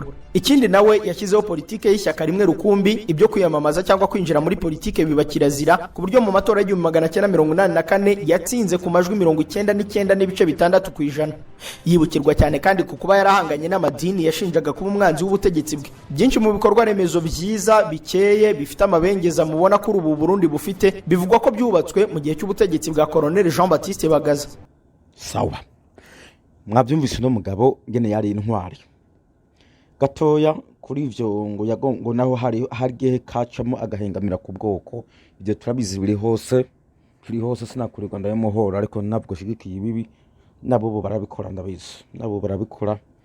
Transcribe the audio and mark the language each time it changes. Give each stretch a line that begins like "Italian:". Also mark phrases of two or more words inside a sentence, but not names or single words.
Kinyarwanda: Ikindi nawe yashyizeho politike y'ishyaka rimwe rukumbi ibyo kwiyamamaza cyangwa kwinjira muri politike biba kirazira ku buryo mu matora y'1984 yatsinze ku majwi 99.6%. Yibukirwa cyane kandi ku kuba yarahanganye n'amadini yashinjaga kuba umwanzi w'ubutegetsi bwe. Byinshi mu bikorwa remezo byiza bikeye bifite amabengeza mubona kuri ubu Burundi bufite bivugwa ko byubatswe mu gihe cy'ubutegetsi bwa Colonel Jean Baptiste Bagaza.
Rundi: Sawa mwabyumvise no mugabo ngene yari intwari gatoya kuri ivyo ngo naho hari kacamo agahengamira ku bwoko ibyo turabizi biri hose sinakurirwa ndayemuhora ariko nabwo shigikiye ibibi nabo barabikora ndabizi nabo barabikora